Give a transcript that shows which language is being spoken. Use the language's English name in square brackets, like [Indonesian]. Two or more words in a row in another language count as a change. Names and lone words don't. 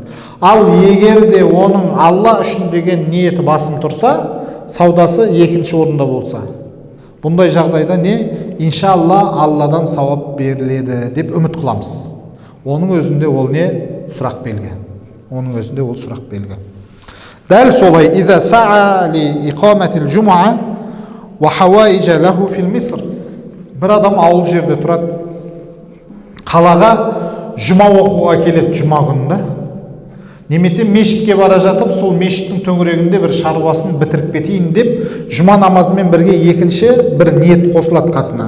[Kazakh] Ал егер де оның Алла үшін деген ниеті басым тұрса, саудасы екінші орында болса, бұндай жағдайда не? Иншалла Алладан сауап беріледі деп үміт қыламыз. Оның өзінде ол не? Сұрақ белгі. Дәл солай, [Arabic] «إذا سعى لإقامة الجمعة وحوائج له في المصر». [Kazakh] Бір адам ауыл жерде тұрады, қалаға жұма оқуға келеді жұма күнінде. Немесе мешітке бара жатып, сол мешіттің төңірегінде бір шаруасын бітіріп кетейін деп, жұма намазымен бірге екінші бір ниет қосылады қасына.